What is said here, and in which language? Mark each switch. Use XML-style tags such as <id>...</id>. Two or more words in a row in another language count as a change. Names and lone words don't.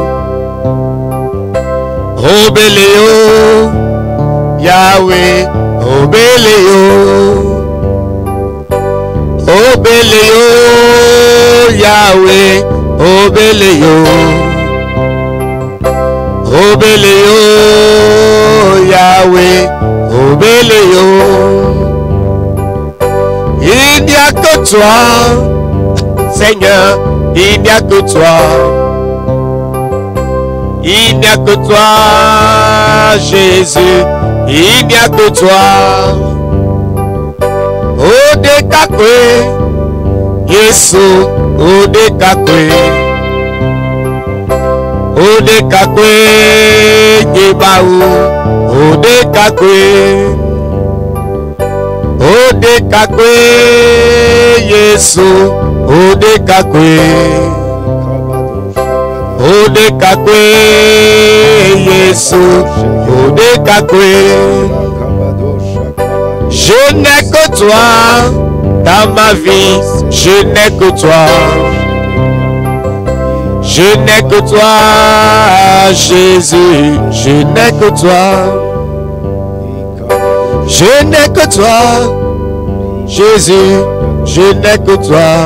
<en>Obey you, Yahweh, obey you. Obey you, Yahweh, obey you. Obey you, Yahweh, obey you.</en> <fr>Il n'y a que toi, Seigneur, il n'y a que toi. Il n'y a que toi, Jésus, il n'y a que toi. Odekakwe, Yesu, Odekakwe. Odekakwe, Yebaou, Odekakwe. Odekakwe, Yesu, Odekakwe. Odekakwe, Yesu, Odekakwe. Je n'ai que toi dans ma vie, je n'ai que toi. Je n'ai que toi, Jésus, je n'ai que toi. Je n'ai que toi, Jésus, je n'ai que toi.</fr>